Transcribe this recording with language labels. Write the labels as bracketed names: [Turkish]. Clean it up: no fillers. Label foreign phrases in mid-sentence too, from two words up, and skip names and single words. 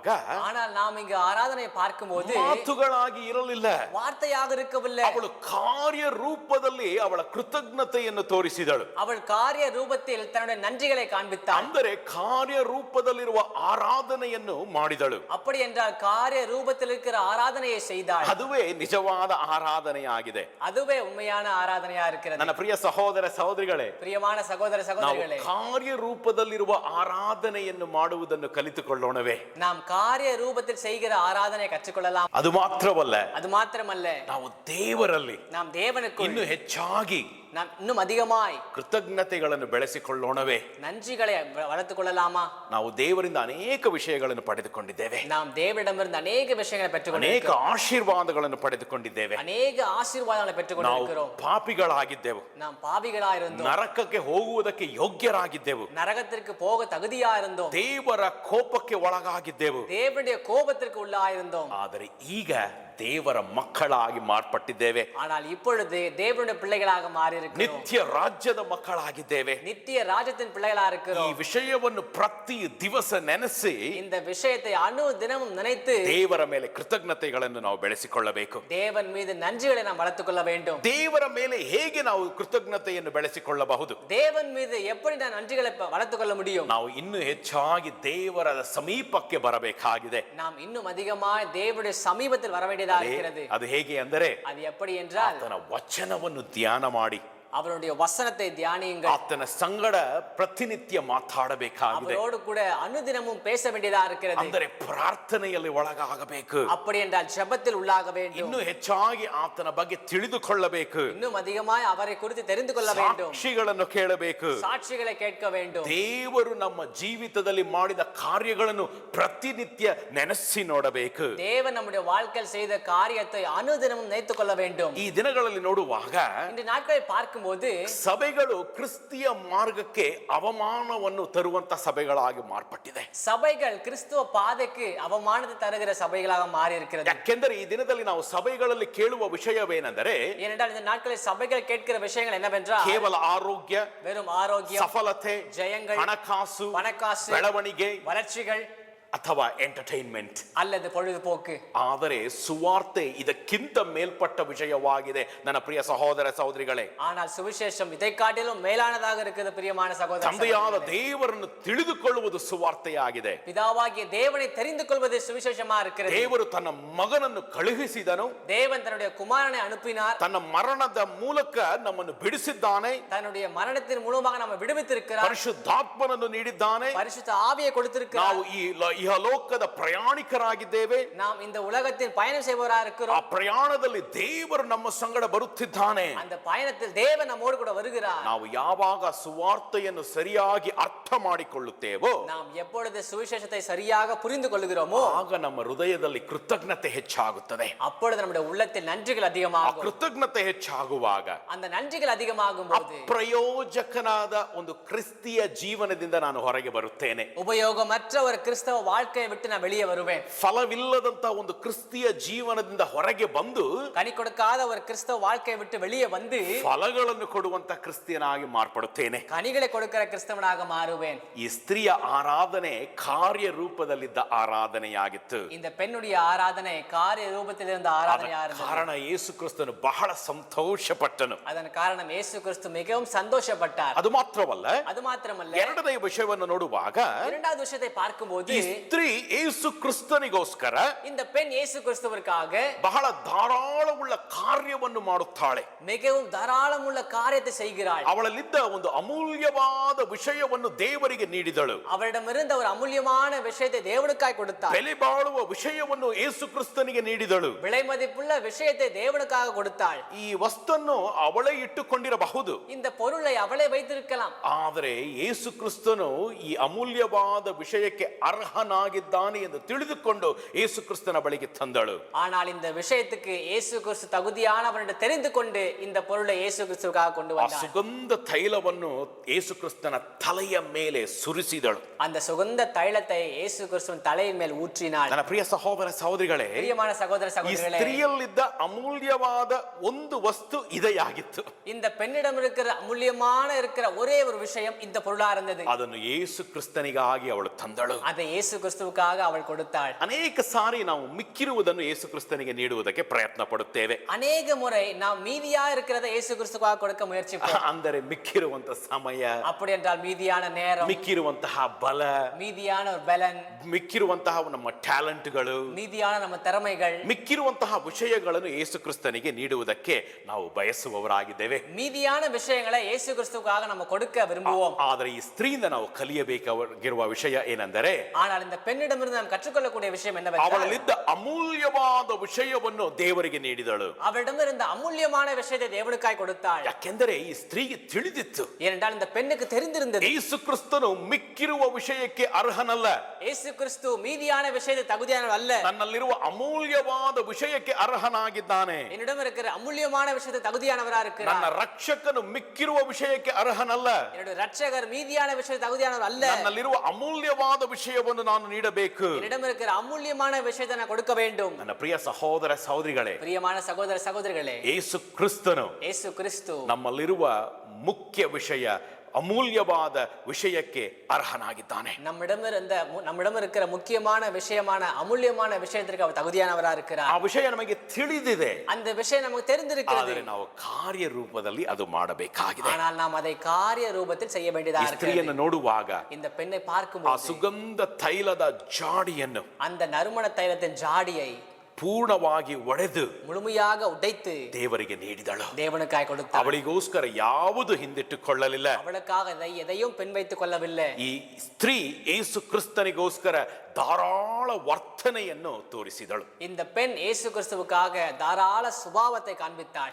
[Tamil] ஆனால் நாம் இங்கு ஆராதனையை பார்க்கும்போது [Kannada] ಮಾತುಗಳಾಗಿ ಇರಲಿಲ್ಲ, [Tamil] வார்த்தையாக இருக்கவில்லை. [Kannada] ಅವಳು ಕಾರ್ಯ ರೂಪದಲ್ಲಿ ಅವಳ ಕೃತಜ್ಞತೆಯನ್ನು ತೋರಿಸಿದಳು. [Tamil] அவள் காரிய ரூபத்தில் தன்னுடைய நன்றிகளை காண்பித்தாள். [Kannada] ಅಂದರೆ ಕಾರ್ಯ ರೂಪದಲ್ಲಿರುವ ಆರಾಧನೆಯನ್ನು ಮಾಡಿದಳು. [Tamil] அப்படி என்றால் காரிய ரூபத்தில் இருக்கிற ஆராதனையை செய்தாள். [Kannada] ಅದುವೇ ನಿಜವಾದ ಆರಾಧನೆಯಾಗಿದೆ. [Tamil] அதுவே உண்மையான ஆராதனையா இருக்கிறது. [Kannada] ನನ್ನ ಪ್ರಿಯ ಸಹೋದರ ಸಹೋದರಿಗಳೇ, [Tamil] பிரியமான சகோதர [Kannada] ನಾವು [Tamil] சகோதரிகளே, [Kannada] ಕಾರ್ಯ ರೂಪದಲ್ಲಿರುವ ಆರಾಧನೆಯನ್ನು ಮಾಡುವುದನ್ನು ಕಲಿತುಕೊಳ್ಳೋಣವೇ? [Tamil] நாம் காரிய ரூபத்தில் செய்கிற ஆராதனை கற்றுக்கொள்ளலாம். [Kannada] ಅದು ಮಾತ್ರವಲ್ಲ, [Tamil] அது மாத்திரமல்ல, [Kannada] ನಾವು ದೇವರಲ್ಲಿ [Tamil] நாம் தேவனுக்கு [Kannada] ಇನ್ನು ಹೆಚ್ಚಾಗಿ [Tamil] நாம் இன்னும் அதிகமாய் [Kannada] ಕೃತಜ್ಞತೆಗಳನ್ನು ಬೆಳೆಸಿಕೊಳ್ಳೋಣವೇ? [Tamil] நன்றிகளை வளர்த்துக் கொள்ளலாமா? [Kannada] ನಾವು ದೇವರಿಂದ ಅನೇಕ ವಿಷಯಗಳನ್ನು ಪಡೆದುಕೊಂಡಿದ್ದೇವೆ, [Tamil] நாம் தேவனிடமிருந்து அநேக விஷயங்களை [Kannada] ಅನೇಕ [Tamil] பெற்றுக்கொண்டிருக்கிறோம், [Kannada] ಆಶೀರ್ವಾದಗಳನ್ನು ಪಡೆದುಕೊಂಡಿದ್ದೇವೆ. [Tamil] அநேக ஆசீர்வாதங்களை [Kannada] ನಾವು [Tamil] பெற்றுக்கொண்டிருக்கிறோம். [Kannada] ಪಾಪಿಗಳಾಗಿದ್ದೆವು, [Tamil] நாம் பாவிகளா இருந்தோம், [Kannada] ನರಕಕ್ಕೆ ಹೋಗುವುದಕ್ಕೆ ಯೋಗ್ಯರಾಗಿದ್ದೆವು, [Tamil] நரகத்திற்கு போக தகுதியா இருந்தோம், [Kannada] ದೇವರ ಕೋಪಕ್ಕೆ ಒಳಗಾಗಿದ್ದೆವು. [Tamil] தேவனுடைய கோபத்திற்கு உள்ளாயிருந்தோம். [Kannada] ಆದರೆ ಈಗ ದೇವರ ಮಕ್ಕಳಾಗಿ ಮಾರ್ಪಟ್ಟಿದ್ದೇವೆ, [Tamil] ஆனால் இப்பொழுது தேவனுடைய பிள்ளைகளாக மாறி இருக்கிறோம், [Kannada] ನಿತ್ಯ ರಾಜ್ಯದ ಮಕ್ಕಳಾಗಿದ್ದೇವೆ. [Tamil] நித்திய ராஜ்யத்தின் பிள்ளைகளா [Kannada] ಈ [Tamil] இருக்கிறோம். [Kannada] ವಿಷಯವನ್ನು ಪ್ರತಿ ದಿವಸ ನೆನೆಸಿ [Tamil] இந்த விஷயத்தை அணு தினமும் நினைத்து [Kannada] ದೇವರ ಮೇಲೆ ಕೃತಜ್ಞತೆಗಳನ್ನು ನಾವು ಬೆಳೆಸಿಕೊಳ್ಳಬೇಕು. [Tamil] தேவன் மீது நன்றிகளை நாம் வளர்த்துக் கொள்ள வேண்டும். [Kannada] ದೇವರ ಮೇಲೆ ಹೇಗೆ ನಾವು ಕೃತಜ್ಞತೆಯನ್ನು ಬೆಳೆಸಿಕೊಳ್ಳಬಹುದು? [Tamil] தேவன் மீது எப்படி நான் நன்றிகளை வளர்த்துக் கொள்ள முடியும்? [Kannada] ನಾವು ಇನ್ನೂ ಹೆಚ್ಚಾಗಿ ದೇವರ ಸಮೀಪಕ್ಕೆ ಬರಬೇಕಾಗಿದೆ. [Tamil] நாம் இன்னும் அதிகமாய் தேவனுடைய சமீபத்தில் வர வேண்டியதா இருக்கிறது. [Kannada] ಅದು ಹೇಗೆ ಅಂದರೆ, [Tamil] அது எப்படி என்றால், [Kannada] ಆತನ ವಚನವನ್ನು ಧ್ಯಾನ ಮಾಡಿ [Tamil] அவருடைய வசனத்தை தியானியுங்கள். [Kannada] ಆತನ ಸಂಗಡ ಪ್ರತಿನಿತ್ಯ ಮಾತಾಡಬೇಕಾಗಿದೆ. [Tamil] அவரோடு கூட அனுதினமும் பேச வேண்டியதா இருக்கிறது. [Kannada] ಅಂದರೆ ಪ್ರಾರ್ಥನೆಯಲ್ಲಿ ಒಳಗಾಗಬೇಕು. [Tamil] அப்படி என்றால் ஜெபத்தில் உள்ளாக வேண்டும். [Kannada] ಇನ್ನೂ ಹೆಚ್ಚಾಗಿ ಆತನ ಬಗ್ಗೆ ತಿಳಿದುಕೊಳ್ಳಬೇಕು. [Tamil] இன்னும் அதிகமாய் அவரை குறித்து தெரிந்து கொள்ள வேண்டும். [Kannada] ಸಾಕ್ಷಿಗಳನ್ನು ಕೇಳಬೇಕು. [Tamil] சாட்சிகளை கேட்க வேண்டும். [Kannada] ದೇವರು ನಮ್ಮ ಜೀವಿತದಲ್ಲಿ ಮಾಡಿದ ಕಾರ್ಯಗಳನ್ನು ಪ್ರತಿನಿತ್ಯ ನೆನೆಸಿ ನೋಡಬೇಕು. [Tamil] தேவன் நம்முடைய வாழ்க்கையில் செய்த காரியத்தை அனுதினமும் நினைத்துக் கொள்ள வேண்டும். [Kannada] ಈ ದಿನಗಳಲ್ಲಿ ನೋಡುವಾಗ [Tamil] இந்த நாட்களை பார்க்கும்போது [Kannada] ಸಭೆಗಳು ಕ್ರಿಸ್ತಿಯ ಮಾರ್ಗಕ್ಕೆ ಅವಮಾನವನ್ನು ತರುವಂತ ಸಭೆಗಳಾಗಿ ಮಾರ್ಪಟ್ಟಿದೆ. [Tamil] சபைகள் கிறிஸ்துவ பாதைக்கு அவமானத்தை தருகிற சபைகளாக மாறி இருக்கிறது. [Kannada] ಯಾಕೆಂದರೆ ಈ ದಿನದಲ್ಲಿ ನಾವು ಸಭೆಗಳಲ್ಲಿ ಕೇಳುವ ವಿಷಯವೇನೆಂದರೆ, [Tamil] ஏனென்றால் இந்த நாட்களில் சபைகள் கேட்கிற விஷயங்கள் என்னவென்றால் [Kannada] ಕೇವಲ ಆರೋಗ್ಯ, [Tamil] வெறும் ಆರೋಗ್ಯ, [Kannada] ಸಫಲತೆ, [Tamil] ஜெயங்கள், [Kannada] ಹಣಕಾಸು, [Tamil] பணக்காசு, [Kannada] ಬೆಳವಣಿಗೆ [Tamil] வளர்ச்சிகள் [Kannada] ಅಥವಾ ಎಂಟರ್ಟೈನ್ಮೆಂಟ್ [Tamil] அல்லது பொழுதுபோக்கு. [Kannada] ಆದರೆ ಸುವಾರ್ತೆ ಇದಕ್ಕಿಂತ ಮೇಲ್ಪಟ್ಟ ವಿಷಯವಾಗಿದೆ ನನ್ನ ಪ್ರಿಯ ಸಹೋದರ ಸಹೋದರಿಗಳೇ. [Tamil] ஆனால் சுவிசேஷம் இதை காட்டிலும் மேலானதாக இருக்குது பிரியமான சகோதர [Kannada] ತಂದೆಯಾದ [Tamil] சகோதரிகளே. [Kannada] ದೇವರನ್ನು ತಿಳಿದುಕೊಳ್ಳುವುದು ಸುವಾರ್ತೆಯಾಗಿದೆ. [Tamil] பிதாவாகிய தேவனை தெரிந்து கொள்வது சுவிசேஷமா இருக்கிறது. [Kannada] ದೇವರು ತನ್ನ ಮಗನನ್ನು ಕಳುಹಿಸಿದನು. [Tamil] தேவன் தன்னுடைய குமாரனை அனுப்பினார். [Kannada] ತನ್ನ ಮರಣದ ಮೂಲಕ ನಮ್ಮನ್ನು ಬಿಡಿಸಿದ್ದಾನೆ. [Tamil] தன்னுடைய மரணத்தின் மூலமாக நம்ம விடுவித்திருக்கிறார். [Kannada] ಪರಿಶುದ್ಧಾತ್ಮನನ್ನು ನೀಡಿದ್ದಾನೆ. [Tamil] பரிசுத்த ஆவியை கொடுத்திருக்கிறார். [Kannada] ನಾವು ಈ ಇಹಲೋಕದ ಪ್ರಯಾಣಿಕರಾಗಿದ್ದೇವೆ. [Tamil] நாம் இந்த உலகத்தில் பயணம் செய்பவராக [Kannada] ಆ [Tamil] இருக்கிறோம். [Kannada] ಪ್ರಯಾಣದಲ್ಲಿ ದೇವರು ನಮ್ಮ ಸಂಗಡ ಬರುತ್ತಿದ್ದಾನೆ. [Tamil] அந்த பயணத்தில் தேவன் நம்மோடு கூட வருகிறார். [Kannada] ನಾವು ಯಾವಾಗ ಸುವಾರ್ತೆಯನ್ನು ಸರಿಯಾಗಿ ಅರ್ಥ ಮಾಡಿಕೊಳ್ಳುತ್ತೇವೋ, [Tamil] நாம் எப்பொழுது சுவிசேஷத்தை சரியாக புரிந்து கொள்கிறோமோ [Kannada] ಆಗ ನಮ್ಮ ಹೃದಯದಲ್ಲಿ ಕೃತಜ್ಞತೆ ಹೆಚ್ಚಾಗುತ್ತದೆ. [Tamil] அப்பொழுது நம்முடைய உள்ளத்தில் நன்றிகள் [Kannada] ಆ [Tamil] அதிகமாகும். [Kannada] ಕೃತಜ್ಞತೆ ಹೆಚ್ಚಾಗುವಾಗ [Tamil] அந்த நன்றிகள் அதிகமாகும் போது [Kannada] ಅಪ್ರಯೋಜಕನಾದ ಒಂದು ಕ್ರಿಸ್ತಿಯ ಜೀವನದಿಂದ ನಾನು ಹೊರಗೆ ಬರುತ್ತೇನೆ. [Tamil] உபயோகமற்ற ஒரு கிறிஸ்தவ வாழ்க்கையை விட்டு நான் வெளியே வருவேன். [Kannada] ಫಲವಿಲ್ಲದಂತ ಒಂದು ಕ್ರಿಸ್ತಿಯ ಜೀವನದಿಂದ ಹೊರಗೆ ಬಂದು [Tamil] கனி கொடுக்காத ஒரு கிறிஸ்தவ வாழ்க்கையை விட்டு வெளியே வந்து [Kannada] ಫಲಗಳನ್ನು ಕೊಡುವಂತ ಕ್ರಿಸ್ತಿಯನಾಗಿ ಮಾರ್ಪಡುತ್ತೇನೆ. [Tamil] கனிகளை கொடுக்கிற கிறிஸ்தவனாக மாறுவேன். [Kannada] ಈ ಸ್ತ್ರೀಯ ಆರಾಧನೆ ಕಾರ್ಯ ರೂಪದಲ್ಲಿದ್ದ ಆರಾಧನೆಯಾಗಿತ್ತು. [Tamil] இந்த பெண்ணுடைய ஆராதனை காரிய ரூபத்தில் இருந்த ஆராதனையா இருந்தது. [Kannada] ಕಾರಣ ಯೇಸು ಕ್ರಿಸ್ತನು ಬಹಳ ಸಂತೋಷಪಟ್ಟನು. [Tamil] அதன் காரணம் இயேசு கிறிஸ்து மிகவும் சந்தோஷப்பட்டார். [Kannada] ಅದು ಮಾತ್ರವಲ್ಲ, [Tamil] அது மாத்திரமல்ல, [Kannada] ಎರಡನೇ ವಿಷಯವನ್ನು ನೋಡುವಾಗ [Tamil] இரண்டாவது விஷயத்தை பார்க்கும்போது [Kannada] ಈ ಸ್ತ್ರೀ ಯೇಸು ಕ್ರಿಸ್ತನಿಗೋಸ್ಕರ [Tamil] இந்த பெண் இயேசு கிறிஸ்துவிற்காக [Kannada] ಬಹಳ ಧಾರಾಳವುಳ್ಳ ಕಾರ್ಯವನ್ನು ಮಾಡುತ್ತಾಳೆ. [Tamil] மிகவும் தாராளமுள்ள காரியத்தை செய்கிறாள். [Kannada] ಅವಳಲ್ಲಿದ್ದ ಒಂದು ಅಮೂಲ್ಯವಾದ ವಿಷಯವನ್ನು ದೇವರಿಗೆ ನೀಡಿದಳು. [Tamil] அவரிடமிருந்த ஒரு அமூல்யமான விஷயத்தை தேவனுக்காய் கொடுத்தாள். [Kannada] ಬೆಲೆ ಬಾಳುವ ವಿಷಯವನ್ನು ಯೇಸು ಕ್ರಿಸ್ತನಿಗೆ ನೀಡಿದಳು. [Tamil] விலை மதிப்புள்ள விஷயத்தை தேவனுக்காக கொடுத்தாள். [Kannada] ಈ ವಸ್ತನ್ನು ಅವಳೇ ಇಟ್ಟುಕೊಂಡಿರಬಹುದು, [Tamil] இந்த பொருளை அவளே வைத்திருக்கலாம். [Kannada] ಆದರೆ ಯೇಸು ಕ್ರಿಸ್ತನು ಈ ಅಮೂಲ್ಯವಾದ ವಿಷಯಕ್ಕೆ ಅರ್ಹನಾಗಿದ್ದಾನೆ ಎಂದು ತಿಳಿದುಕೊಂಡು ಯೇಸು ಕ್ರಿಸ್ತನ ಬಳಿಗೆ ತಂದಳು. [Tamil] ஆனால் இந்த விஷயத்துக்கு இயேசு கிறிஸ்து தகுதியானவர் என்று தெரிந்து கொண்டு இந்த பொருளை இயேசு கிறிஸ்துவுக்காக கொண்டு [Kannada] ಆ [Tamil] வந்தார். [Kannada] ಸುಗಂಧ ತೈಲವನ್ನು ಯೇಸು ಕ್ರಿಸ್ತನ ತಲೆಯ ಮೇಲೆ ಸುರಿಸಿದಳು. [Tamil] அந்த சுகந்த தைலத்தை இயேசு கிறிஸ்துவின் தலையின் மேல் ஊற்றினாள். [Kannada] ನನ್ನ ಪ್ರಿಯ ಸಹೋದರ ಸಹೋದರಿಗಳೇ, [Tamil] பிரியமான சகோதர [Kannada] ಈ [Tamil] சகோதரிகளே, [Kannada] ಸ್ತ್ರೀಯಲ್ಲಿದ್ದ ಅಮೂಲ್ಯವಾದ ಒಂದು ವಸ್ತು ಇதைಯಾಗಿತ್ತು. [Tamil] இந்த பெண்ணிடம் இருக்கிற அமூல்யமான இருக்கிற ஒரே ஒரு விஷயம் இந்த பொருளா இருந்தது. [Kannada] ಅದನ್ನು ಯೇಸು ಕ್ರಿಸ್ತನಿಗಾಗಿ ಅವಳು ತಂದಳು. [Tamil] அதை இயேசு கிறிஸ்துவுக்காக அவள் கொடுத்தாள். [Kannada] ಅನೇಕ ಸಾರಿ ನಾವು ಮಿಕ್ಕಿರುವುದನ್ನು ಯೇಸು ಕ್ರಿಸ್ತನಿಗೆ ನೀಡುವುದಕ್ಕೆ ಪ್ರಯತ್ನ ಪಡುತ್ತೇವೆ. [Tamil] அநேக முறை நாம் மீதியா இருக்கிறத இயேசு கிறிஸ்துவுக்காக கொடுக்க முயற்சிப்போம். [Kannada] ಅಂದರೆ ಮಿಕ್ಕಿರುವಂತಹ ಸಮಯ, [Tamil] அப்படி என்றால் மீதியான நேரம், [Kannada] ಮಿಕ್ಕಿರುವಂತಹ ಬಲ, [Tamil] மீதியான ஒரு பலன், [Kannada] ಮಿಕ್ಕಿರುವಂತಹ ನಮ್ಮ ಟ್ಯಾಲೆಂಟ್ಗಳು, [Tamil] மீதியான நம்ம திறமைகள், [Kannada] ಮಿಕ್ಕಿರುವಂತಹ ವಿಷಯಗಳನ್ನು ಯೇಸು ಕ್ರಿಸ್ತನಿಗೆ ನೀಡುವುದಕ್ಕೆ ನಾವು ಬಯಸುವವರಾಗಿದ್ದೇವೆ. [Tamil] மீதியான விஷயங்களை இயேசு கிறிஸ்துவுக்காக நம்ம கொடுக்க விரும்புவோம். [Kannada] ಆದರೆ ಈ ಸ್ತ್ರೀಯಿಂದ ನಾವು ಕಲಿಯಬೇಕಾಗಿರುವ ವಿಷಯ ಏನೆಂದರೆ, [Tamil] ஆனால் இந்த பெண்ணிடமிருந்து நாம் கற்றுக்கொள்ளக்கூடிய விஷயம் என்னவென்றால், [Kannada] ಅವಳಲ್ಲಿದ್ದ ಅಮೂಲ್ಯವಾದ ವಿಷಯವನ್ನು ದೇವರಿಗೆ ನೀಡಿದಳು. [Tamil] அவளிடமிருந்த அமூல்யமான விஷயத்தை தேவனுக்காய் கொடுத்தாள். [Kannada] ಯಾಕೆಂದರೆ ಈ ಸ್ತ್ರೀಗೆ ತಿಳಿದಿತ್ತು, [Tamil] ஏனென்றால் இந்த பெண்ணுக்கு தெரிந்திருந்தது, [Kannada] ಯೇಸು ಕ್ರಿಸ್ತನು ಮಿಕ್ಕಿರುವ ವಿಷಯಕ್ಕೆ ಅರ್ಹನಲ್ಲ. [Tamil] இயேசு கிறிஸ்து மீதியான விஷயத்தை தகுதியானவர் அல்ல. [Kannada] ನನ್ನಲ್ಲಿರುವ ಅಮೂಲ್ಯವಾದ ವಿಷಯಕ್ಕೆ ಅರ್ಹನಾಗಿದ್ದಾನೆ. [Tamil] என்னிடம் இருக்கிற அமூல்யமான விஷயத்தை தகுதியானவரா இருக்கிறார். [Kannada] ನನ್ನ ರಕ್ಷಕನು ಮಿಕ್ಕಿರುವ ವಿಷಯಕ್ಕೆ ಅರ್ಹನಲ್ಲ. [Tamil] என்னுடைய ரட்சகர் மீதியான விஷயத்தை தகுதியானவர் அல்ல. [Kannada] ನನ್ನಲ್ಲಿರುವ ಅಮೂಲ್ಯವಾದ ವಿಷಯವನ್ನು ನಾನು ನೀಡಬೇಕು. [Tamil] என்னிடம் இருக்கிற அமூல்யமான விஷயத்தை நான் கொடுக்க வேண்டும். [Kannada] ನನ್ನ ಪ್ರಿಯ ಸಹೋದರ ಸಹೋದರಿಗಳೇ, [Tamil] பிரியமான சகோதர சகோதரிகளே, [Kannada] ಯೇಸು ಕ್ರಿಸ್ತನು [Tamil] இயேசு கிறிஸ்து [Kannada] ನಮ್ಮಲ್ಲಿರುವ ಮುಖ್ಯ ವಿಷಯ, ಅಮೂಲ್ಯವಾದ ವಿಷಯಕ್ಕೆ ಅರ್ಹನಾಗಿದ್ದಾನೆ. [Tamil] நம்மிடம் இருக்கிற முக்கியமான விஷயமான அமூல்யமான விஷயத்திற்கு அவர் தகுதியானவரா இருக்கிறார். [Kannada] ಆ ವಿಷಯ ನಮಗೆ ತಿಳಿದಿದೆ, [Tamil] அந்த விஷயம் நமக்கு தெரிந்திருக்கிறது. [Kannada] ಆದರೆ ನಾವು ಕಾರ್ಯ ರೂಪದಲ್ಲಿ ಅದು ಮಾಡಬೇಕಾಗಿದೆ. [Tamil] ஆனால் நாம் அதை காரிய ரூபத்தில் செய்ய வேண்டியதா [Kannada] ಈ ಸ್ತ್ರೀಯನ್ನು [Tamil] இருக்கிறது. [Kannada] ನೋಡುವಾಗ [Tamil] இந்த பெண்ணை [Kannada] ಆ [Tamil] பார்க்கும்போது [Kannada] ಸುಗಂಧ ತೈಲದ ಜಾಡಿಯನ್ನು, [Tamil] அந்த நறுமண தைலத்தின் ஜாடியை, [Kannada] ಪೂರ್ಣವಾಗಿ ಒಡೆದು [Tamil] முழுமையாக உடைத்து [Kannada] ದೇವರಿಗೆ ನೀಡಿದಳು. [Tamil] தேவனுக்காய் கொடுத்தார். [Kannada] ಅವಳಿಗೋಸ್ಕರ ಯಾವುದು ಹಿಂದಿಟ್ಟುಕೊಳ್ಳಲಿಲ್ಲ. [Tamil] அவளுக்காக எதையும் பின் வைத்துக் கொள்ளவில்லை. [Kannada] ಈ ಸ್ತ್ರೀ ಯೇಸು ಕ್ರಿಸ್ತನಿಗೋಸ್ಕರ ಧಾರಾಳ ವರ್ತನೆಯನ್ನು ತೋರಿಸಿದಳು. [Tamil] இந்த பெண் இயேசு கிறிஸ்துவுக்காக தாராள சுபாவத்தை காண்பித்தாள்.